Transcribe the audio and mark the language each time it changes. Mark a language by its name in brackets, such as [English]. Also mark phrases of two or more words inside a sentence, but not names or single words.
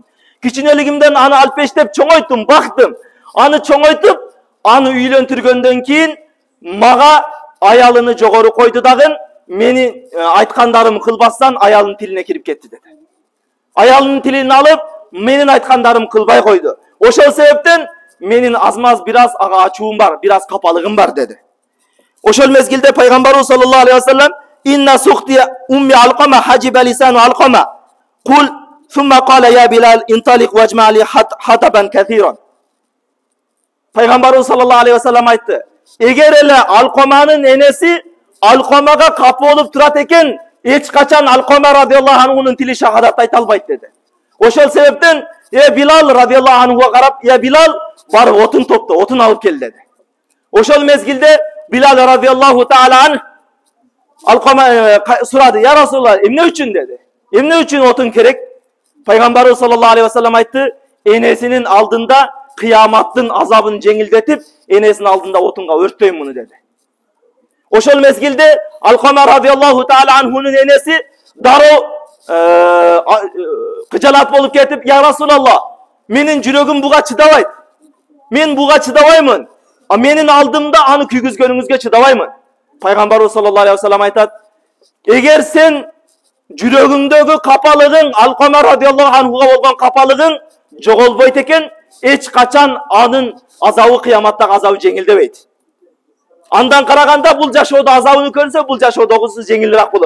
[Kyrgyz] Кичинелигимден аны алпештеп чоңойттум, бактым. Аны чоңойтуп, аны үйлөнтүргөндөн кийин мага аялыны жогору койду дагы, мени айткандарым кылбастан аялынын тилине кирип кетти деди. Аялынын тилин алып, менин айткандарым кылбай койду. Ошол себептен менин азмаз бираз ага ачуум бар, бираз капалыгым бар деди. Ошол мезгилде пайгамбарыбыз [Arabic] صلى الله عليه وسلم: "إن سخط أم علقمة حاجب لسان علقمة. قل ثم قال يا بلال انطلق واجمع لي حطبا كثيرا." [Kyrgyz] Пайгамбарыбыз [Arabic] صلى الله عليه وسلم [Kyrgyz] айтты: "Эгер эле Алкаманын энеси Алкамага капы болуп турат экен, эч качан Алкама [Arabic] رضي الله عنه [Kyrgyz] тили шахадат айта албайт" деди. Ошол себептен Билал [Arabic] رضي الله عنه [Kyrgyz] карап: "Я Билал, барып отун топто, отун алып кел" деди. Ошол мезгилде Билал [Arabic] رضي الله تعالى عن [Kyrgyz] Алкама сурады: [Arabic] "يا رسول الله, [Kyrgyz] эмне үчүн?" деди. "Эмне үчүн отун керек?" Пайгамбарыбыз [Arabic] صلى الله عليه وسلم [Kyrgyz] айтты: "Энесинин алдында кыяматтын азабын жеңилдетип, энесинин алдында отунга өрттөйм муну" деди. Ошол мезгилде Алкама [Arabic] رضي الله تعالى عنه [Kyrgyz] энеси дароо кыжалат болуп кетип: [Arabic] "يا رسول الله, [Kyrgyz] менин жүрөгүм буга чыдабайт. Мен буга чыдабаймын. Менин алдымда аны күйгүзгөнүңүзгө чыдабаймын." Пайгамбарыбыз [Arabic] صلى الله عليه وسلم [Kyrgyz] айтат: "Эгер сен жүрөгүңдөгү капалыгың, Алкама [Arabic] رضي الله عنه [Kyrgyz] болгон капалыгың жоголбойт экен, эч качан анын азабы кыяматтагы азабы жеңилдебейт. Андан караганда бул жашоодо азабын көрсө, бул жашоодогусу жеңилирээк болот.